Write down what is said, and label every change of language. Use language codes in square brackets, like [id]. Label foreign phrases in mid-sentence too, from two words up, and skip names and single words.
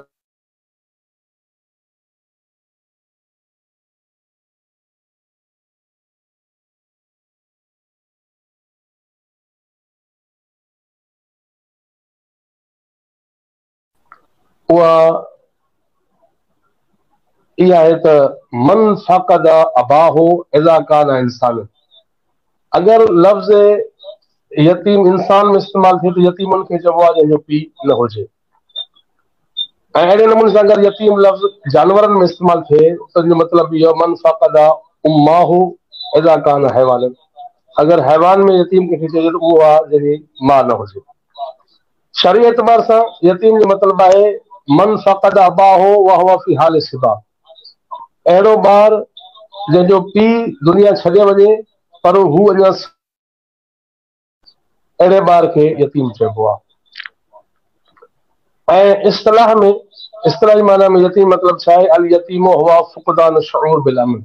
[sd] उहा इहा आहे त [ar] من فقد أباه إذا كان إنسان. [sd] अगर लफ़्ज़ यतीम इंसान में इस्तेमाल थिए त यतीमनि खे चइबो आहे जंहिंजो पीउ न हुजे। ऐं अहिड़े नमूने सां अगरि यतीम लफ़्ज़ जानवरनि में इस्तेमाल थिए त हुनजो मतिलबु इहो [ar] من فقد أمه إذا كان حيوان. [sd] अगरि हैवान में यतीम कंहिंखे चइजे त उहो आहे जंहिंजी माउ न हुजे। शरई एतबार सां यतीम जो मतिलबु आहे [ar] من فقد أباه وهو في حال صباه, [sd] अहिड़ो ॿार जंहिंजो पीउ दुनिया छॾे वञे पर हू अञा अहिड़े ॿार खे यतीम चइबो आहे। ऐं इस्तिलाही माना में यतीम मतिलबु छा आहे, [ar] اليتيم هو فقدان الشعور بالأمن.